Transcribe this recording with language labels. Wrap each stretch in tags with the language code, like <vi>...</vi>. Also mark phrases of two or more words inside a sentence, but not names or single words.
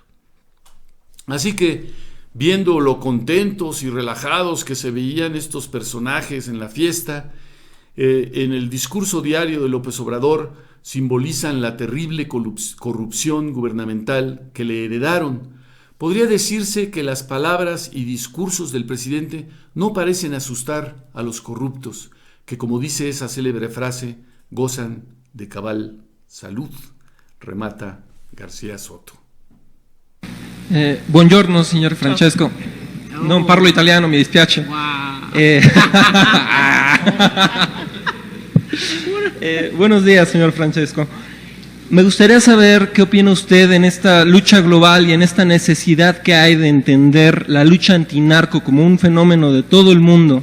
<es>Así que, viendo lo contentos y relajados que se veían estos personajes en la fiesta, en el discurso diario de López Obrador simbolizan la terrible corrupción gubernamental que le heredaron. Podría decirse que las palabras y discursos del presidente no parecen asustar a los corruptos, que, como dice esa célebre frase, gozan de cabal salud, remata García Soto.</es> <it>Buongiorno signor Francesco, non parlo italiano, mi dispiace.</it> <es>Buenos días, señor Francesco. Me gustaría saber qué opina usted en esta lucha global y en esta necesidad que hay de entender la lucha antinarco como un fenómeno de todo el mundo.</es>